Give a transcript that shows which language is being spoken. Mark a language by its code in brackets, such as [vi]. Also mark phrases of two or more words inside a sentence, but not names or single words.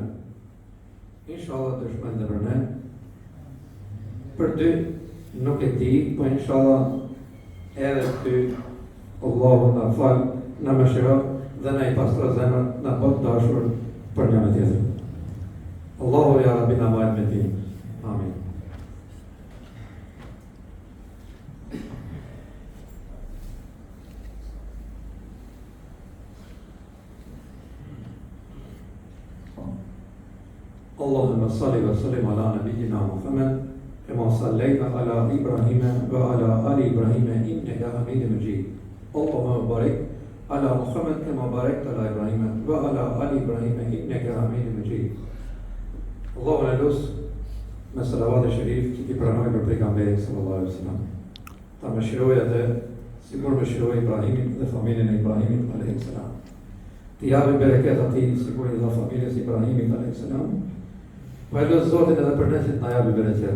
[sq] Inshallah dëshmojnë dhe për ne. Për ty nuk e di, po inshallah edhe ty Allahu na fal, na mëshiro dhe na i pastro zemrën, na bot dashur për një me tjetër. Allahu [ar] يا ربي [sq] na vajt me ti. Amin. [ar] اللهم صل وسلم على نبينا محمد كما صليت على إبراهيم وعلى آل إبراهيم إنك حميد مجيد. اللهم بارك على محمد كما باركت على إبراهيم وعلى آل إبراهيم إنك حميد مجيد. اللهم نلوس [sq] me salavat e shërif që ti pranoj për pejgamberin [ar] صلى الله عليه وسلم. [sq] Ta mëshiroj atë sikur mëshiroi Ibrahimin dhe familjen e Ibrahimit [ar] عليه السلام. [sq] Ti japi bereket atij sikur i dha familjes Ibrahimit [ar] عليه السلام. [sq] Po e lësë Zotin edhe për ne që t'na japi bereket.